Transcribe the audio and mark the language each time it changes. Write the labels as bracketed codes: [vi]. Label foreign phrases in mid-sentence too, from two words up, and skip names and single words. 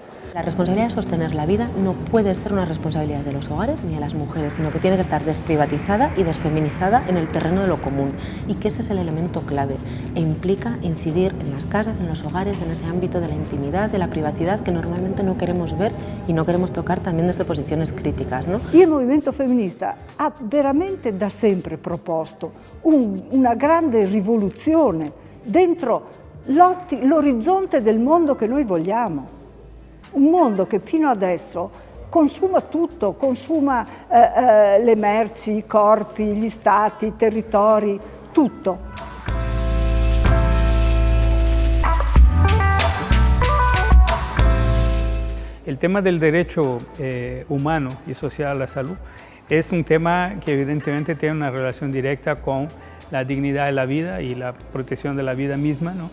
[es] La responsabilidad de sostener la vida no puede ser una responsabilidad de los hogares ni de las mujeres, sino que tiene que estar desprivatizada y desfeminizada en el terreno de lo común, y que ese es el elemento clave e implica incidir en las casas, en los hogares, en ese ámbito de la intimidad, de la privacidad que normalmente no queremos ver y no queremos tocar también desde posiciones críticas, ¿no? [it] Il movimento femminista ha veramente da sempre proposto una grande rivoluzione dentro l'orizzonte del mondo che noi vogliamo, un mondo che fino adesso consuma tutto, consuma le merci, i corpi, gli stati, i territori, tutto. [es] El tema del derecho humano y social a la salud es un tema que evidentemente tiene una relación directa con la dignidad de la vida y la protección de la vida misma, ¿no?